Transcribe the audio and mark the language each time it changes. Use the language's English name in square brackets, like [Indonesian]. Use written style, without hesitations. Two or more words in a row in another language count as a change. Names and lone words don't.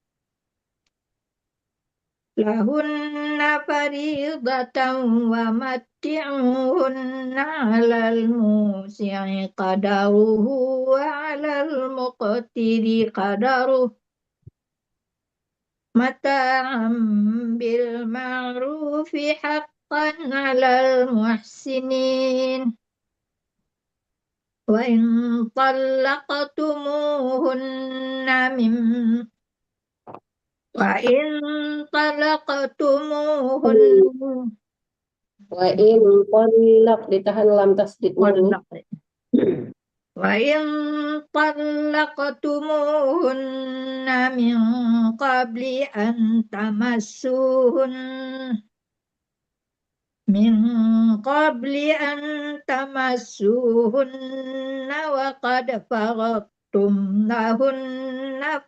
[Arabic] ومتعوهن على الموسع قدره وعلى المقتر قدره متاعا بالمعروف حقا على المحسنين وإن طلقتموهن وإن طلق [Indonesian] ditahan lam tasdidnya dulu. [Arabic] وإن طلقتموهن من قبل أن تمسوهن وقد فرضتم لهن